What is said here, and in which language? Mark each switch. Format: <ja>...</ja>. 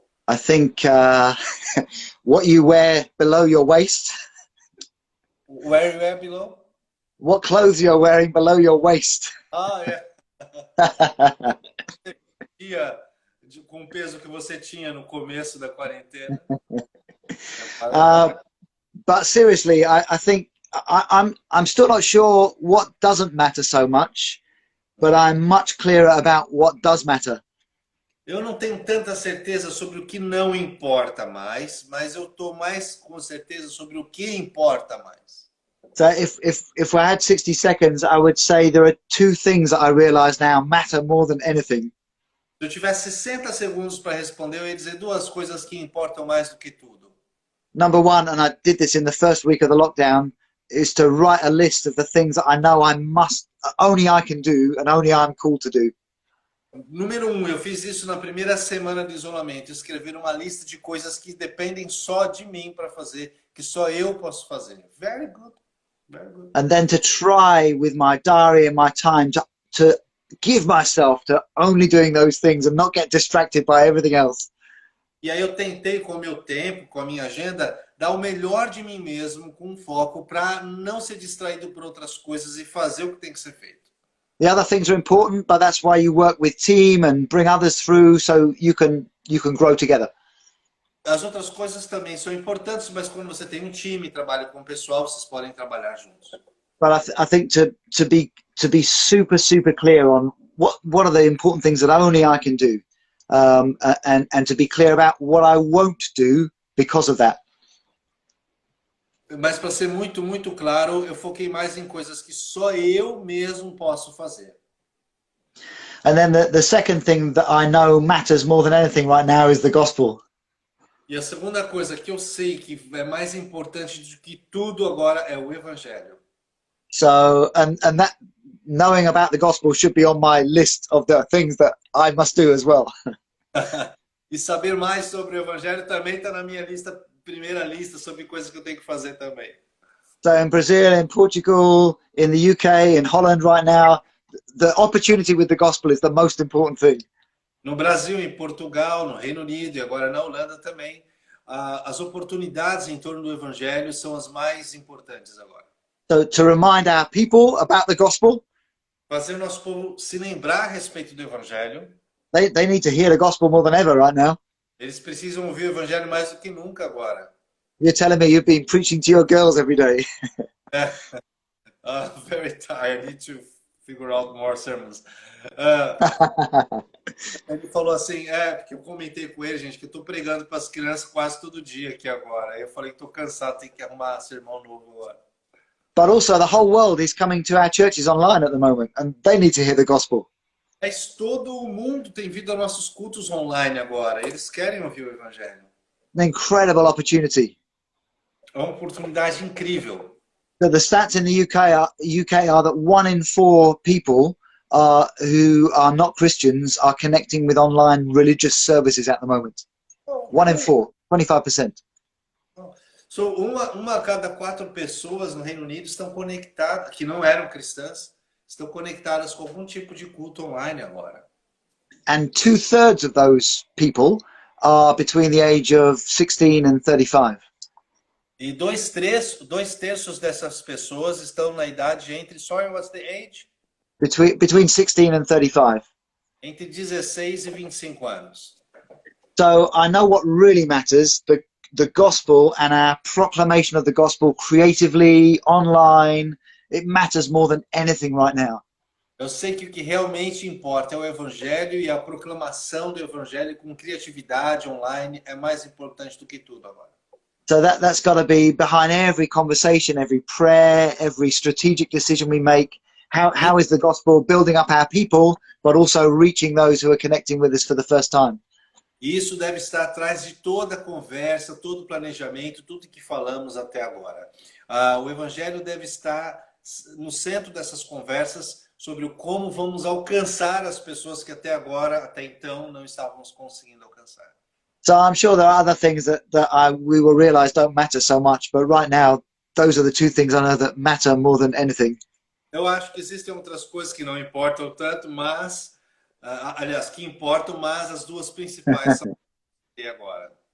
<en>I think what you wear below your waist. Where you wear below? What clothes you're wearing below your waist.</en> <pt>Ah, é. Com o peso que você tinha no começo da quarentena.</pt> <en>But seriously, I think I'm still not sure what doesn't matter so much, but I'm much clearer about what does matter.</en> <pt>Eu não tenho tanta certeza sobre o que não importa mais, mas eu estou mais com certeza sobre o que importa mais.</pt> <en>So if I had 60 seconds, I would say there are 2 things that I realize now matter more than anything.</en> <pt>Se eu tivesse 60 segundos para responder, eu ia dizer 2 coisas que importam mais do que tudo.</pt> <en>number one, and I did this in the first week of the lockdown, is to write a list of the things that I know only I can do and only I'm called to do.</en> <pt>Número um, eu fiz isso na primeira semana de isolamento, escrever uma lista de coisas que dependem só de mim para fazer, que só eu posso fazer.</pt> <en>Very good, very good. And then to try with my diary and my time to give myself to only doing those things and not get distracted by everything else.</en> <pt>E aí eu tentei com o meu tempo, com a minha agenda, dar o melhor de mim mesmo com foco para não ser distraído por outras coisas e fazer o que tem que ser feito.</pt> <en>The other things are important, but that's why you work with team and bring others through so you can grow together.</en> <pt>As outras coisas também são importantes, mas quando você tem um time, trabalha com o pessoal, vocês podem trabalhar juntos.</pt> <en>But I think to be super clear on what are the important things that only I can do, and to be clear about what I won't do because of that.</en> <pt>Mas para ser muito claro, eu foquei mais em coisas que só eu mesmo posso fazer.</pt> <en>And then the second thing that I know matters more than anything right now is the gospel.</en> <pt>E a segunda coisa que eu sei que é mais importante do que tudo agora é o evangelho.</pt> <en>So and that knowing about the gospel should be on my list of the things that I must do as well.</en> <pt>E saber mais sobre o evangelho também está na minha primeira lista sobre coisas que eu tenho que fazer também.</pt> <en>So in Brazil, in Portugal, in the UK, in Holland right now, the opportunity with the gospel is the most important thing.</en> <pt>No Brasil, em Portugal, no Reino Unido e agora na Holanda também, as oportunidades em torno do evangelho são as mais importantes agora.</pt> <en>So to remind our people about the gospel,</en> <pt>Fazer o nosso povo se lembrar a respeito do evangelho.</pt> <en>they need to hear the gospel more than ever right now.</en> <pt>Eles precisam ouvir o evangelho mais do que nunca agora.</pt> <en>You're telling me you've been preaching to your girls every day. Very tired. I need to figure out more sermons.</en> <pt>Ele falou assim, porque eu comentei com ele, gente, que eu tô pregando para as crianças quase todo dia aqui agora. Aí eu falei que tô cansado, tem que arrumar sermão novo agora.</pt> <en>But also the whole world is coming to our churches online at the moment, and they need to hear the gospel.</en> <pt>Mas todo o mundo tem vindo a nossos cultos online agora. Eles querem ouvir o evangelho.</pt> <en>An incredible opportunity.</en> <pt>É uma oportunidade incrível.</pt> <en>So the stats in the UK are that 1 in 4 people who are not Christians are connecting with online religious services at the moment. 1 in 4, 25%.</en> <pt>So, uma a cada 4 pessoas no Reino Unido estão conectadas, que não eram cristãs, estão conectadas com algum tipo de culto online agora.</pt> <en>And 2/3 of those people are between the age of 16 and 35.</en> <pt>E dois terços dessas pessoas estão na idade entre,</pt> <en>sorry, what's the age? Between 16 and 35.</en> <pt>Entre 16 e 25 anos.</pt> <en>So I know what really matters, the gospel and our proclamation of the gospel creatively, online, it matters more than anything right now.</en> <pt>Eu sei que o que realmente importa é o evangelho e a proclamação do evangelho com criatividade online é mais importante do que tudo agora.</pt> <en>So that's got to be behind every conversation, every prayer, every strategic decision we make. How is the gospel building up our people, but also reaching those who are connecting with us for the first time?</en> <pt>Isso deve estar atrás de toda a conversa, todo o planejamento, tudo que falamos até agora. O evangelho deve estar no centro dessas conversas sobre como vamos alcançar as pessoas que até então, não estávamos conseguindo alcançar.</pt> <en>So I'm sure there are other things that we will realize don't matter so much, but right now, those are the two things I know that matter more than anything.</en> <pt>Eu acho que existem outras coisas que não importam tanto, mas, aliás, que importam, mas as duas principais são agora.</pt>